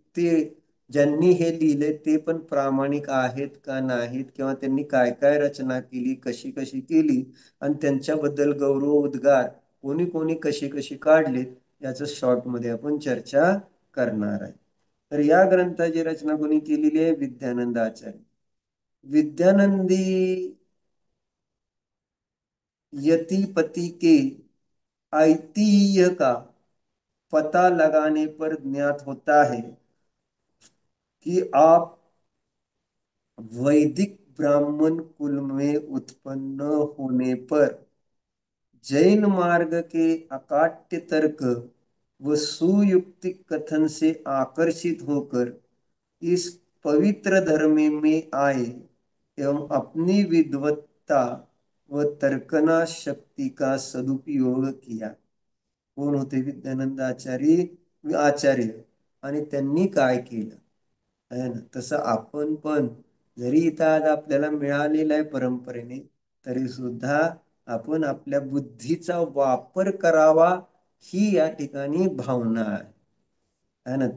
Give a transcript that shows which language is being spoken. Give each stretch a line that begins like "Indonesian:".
Marathi: ते ज्यांनी हे लिहिले ते पण प्रामाणिक आहेत का नाहीत, किंवा त्यांनी काय काय रचना केली, कशी कशी केली, आणि त्यांच्याबद्दल गौरव उद्गार कोणी कोणी कशी कशी काढलेत, याच शॉर्ट मध्ये आपण चर्चा करणार आहे. तर या ग्रंथाची रचना कोणी केलेली आहे? विद्यानंद आचार्य.
Hindi: विद्यानंदी यति पति के ऐतिह्य का पता लगाने पर ज्ञात होता है कि आप वैदिक ब्राह्मण कुल में उत्पन्न होने पर जैन मार्ग के अकाट्य तर्क व सुयुक्तिक कथन से आकर्षित होकर इस पवित्र धर्म में आए एवं अपनी विद्वत्ता व तर्कना शक्ति का सदुपयोग किया.
Marathi: कोण होते? विद्यानंद आचार्य आचार्य. आणि त्यांनी काय केलं आहे ना, तसं आपण पण जरी इथं आज आपल्याला मिळालेलं आहे परंपरेने, तरी सुद्धा आपण आपल्या बुद्धीचा वापर करावा, ही या ठिकाणी भावना आहे.
Hindi: है ना.